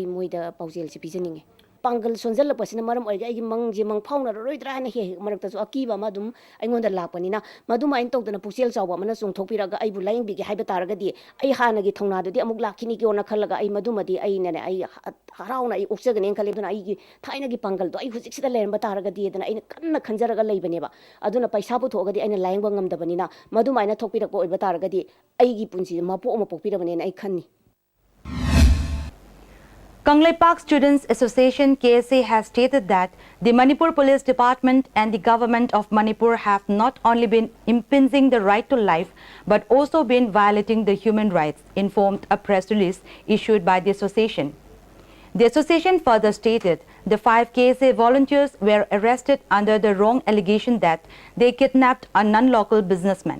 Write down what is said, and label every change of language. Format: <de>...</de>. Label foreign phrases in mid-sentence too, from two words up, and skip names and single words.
<mni>ꯃꯣꯏꯗ ꯄꯥꯎꯖꯦꯜꯁꯦ ꯄꯤꯖꯅꯤꯡꯉꯦ ꯄꯥꯡꯒꯜ ꯁꯣꯟꯖꯜꯂꯛꯄꯁꯤꯅ ꯃꯔꯝ ꯑꯣꯏꯔꯒ ꯑꯩꯒꯤ ꯃꯪꯁꯦ ꯃꯪꯐꯥꯎꯅꯔꯔꯣꯏꯗ꯭ꯔꯥ ꯍꯥꯏꯅ ꯍꯦꯛ ꯃꯔꯛꯇꯁꯨ ꯑꯀꯤꯕ ꯑꯃ ꯑꯗꯨꯝ ꯑꯩꯉꯣꯟꯗ ꯂꯥꯛꯄꯅꯤꯅ ꯃꯗꯨꯃꯥꯏꯅ ꯇꯧꯗꯅ ꯄꯨꯛꯆꯦꯜ ꯆꯥꯎꯕ ꯑꯃꯅ ꯆꯣꯡꯊꯣꯛꯄꯤꯔꯒ ꯑꯩꯕꯨ ꯂꯥꯌꯦꯡꯕꯤꯒꯦ ꯍꯥꯏꯕ ꯇꯥꯔꯒꯗꯤ ꯑꯩ ꯍꯥꯟꯅꯒꯤ ꯊꯧꯅꯥꯗꯨꯗꯤ ꯑꯃꯨꯛ ꯂꯥꯛꯈꯤꯅꯤꯀꯣꯅ ꯈꯜꯂꯒ ꯑꯩ ꯃꯗꯨꯃꯗꯤ ꯑꯩꯅꯅꯦ ꯑꯩ ꯍꯔꯥꯎꯅ ꯑꯩ ꯑꯣꯛꯆꯒꯅꯦꯅ ꯈꯜꯂꯦ ꯑꯗꯨꯅ ꯑꯩꯒꯤ ꯊꯥꯏꯅꯒꯤ ꯄꯥꯡꯒꯜꯗꯣ ꯑꯩ ꯍꯧꯖꯤꯛꯁꯤꯗ ꯂꯩꯔꯝꯕ ꯇꯥꯔꯒꯗꯤ ꯑꯗꯨꯅ ꯑꯩꯅ ꯀꯟꯅ ꯈꯟꯖꯔꯒ ꯂꯩꯕꯅꯦꯕ ꯑꯗꯨꯅ ꯄꯩꯁꯥ ꯄꯨꯊꯣꯛꯑꯒꯗꯤ ꯑꯩꯅ ꯂꯥꯌꯦꯡꯕ ꯉꯝꯗꯕꯅꯤꯅ ꯃꯗꯨꯃꯥꯏꯅ ꯊꯣꯛꯄꯤꯔꯛꯄ ꯑꯣꯏꯕ ꯇꯥꯔꯒꯗꯤ ꯑꯩꯒꯤ ꯄꯨꯟꯁꯤꯗ ꯃꯄꯣꯛ ꯑꯃ ꯄꯣꯛꯄꯤꯔꯕꯅꯦꯅ ꯑꯩ ꯈꯟꯅꯤ</mni> <en>Kangleipak Students Association KSA has stated that the Manipur Police Department and the government of Manipur have not only been impinging the right to life but also been violating the human rights, informed a press release issued by the association. The association further stated the 5 KSA volunteers were arrested under the wrong allegation that they kidnapped a non-local businessman.</en>